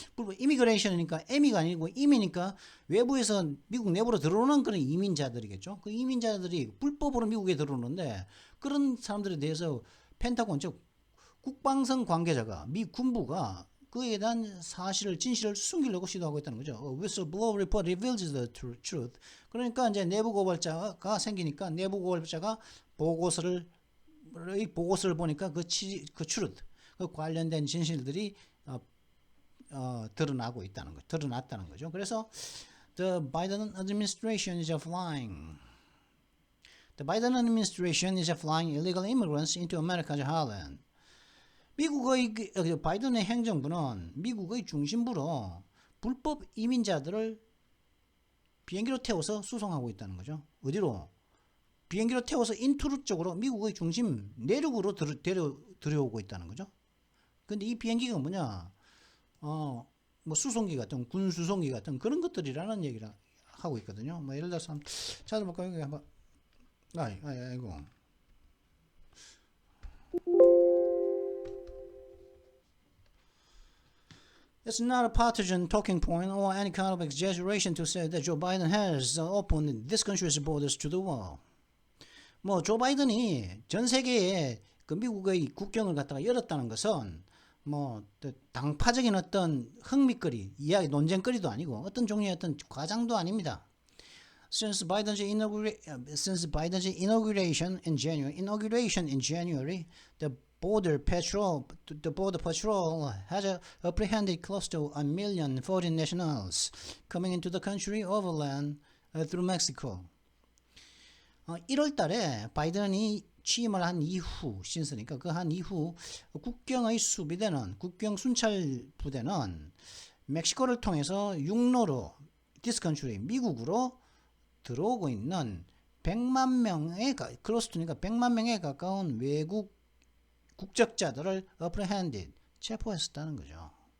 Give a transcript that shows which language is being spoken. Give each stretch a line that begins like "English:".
Korean: 불법 이미그레이션이니까 M이가 아니고 임이니까 외부에서 미국 내부로 들어오는 그런 이민자들이겠죠. 그 이민자들이 불법으로 미국에 들어오는데 그런 사람들에 대해서 펜타곤 즉 국방성 관계자가 미 군부가 그에 대한 진실을 숨기려고 시도하고 있다는 거죠.
English: Whistleblower report reveals the truth.
Korean: 그러니까 이제 내부 고발자가 생기니까 내부 고발자가 보고서를 보니까 그 truth, 그 관련된 진실들이 드러났다는 거죠.
English: 그래서 the Biden administration is applying illegal immigrants into America's heartland.
Korean: 미국의 바이든의 행정부는 미국의 중심부로 불법 이민자들을 비행기로 태워서 수송하고 있다는 거죠. 어디로? 비행기로 태워서 인투루 쪽으로 미국의 중심 내륙으로 들여오고 있다는 거죠. 근데 이 비행기가 뭐냐? 뭐 수송기 같은, 군 수송기 같은 그런 것들이라는 얘기를 하고 있거든요. 뭐 예를 들어서 찾아볼까요? 여기 한번. 아이고.
English: It's not a partisan talking point or any kind of exaggeration to say that Joe Biden has opened this country's borders to the world.
Korean: 뭐 조 바이든이 전 세계에 그 미국의 국경을 갖다가 열었다는 것은 뭐 당파적인 어떤 흥미거리, 이야기 논쟁거리도 아니고 어떤 종류의 어떤 과장도 아닙니다.
English: Since Biden's inauguration in January, the Border Patrol has apprehended close to 1 million foreign nationals coming into the country overland through Mexico.
Korean: 1월 달에 바이든이 취임을 한 이후, 신스니까 그 한 이후 국경의 수비대는, 국경 순찰 부대는 멕시코를 통해서 육로로
English: this country,
Korean: 미국으로 들어오고 있는 100만 명의, 클로스투니까 100만 명에 가까운 외국 국적자들을 apprehended, 체포했었다는 거죠.